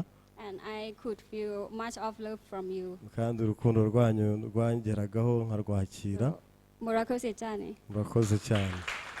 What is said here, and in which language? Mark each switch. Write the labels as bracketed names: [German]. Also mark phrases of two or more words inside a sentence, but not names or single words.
[English] And I could feel much of love from you. [Kinyarwanda] Kandi urukundo rwanyu rwangeragaho nkarwakira. Murakoze cyane. Murakoze cyane.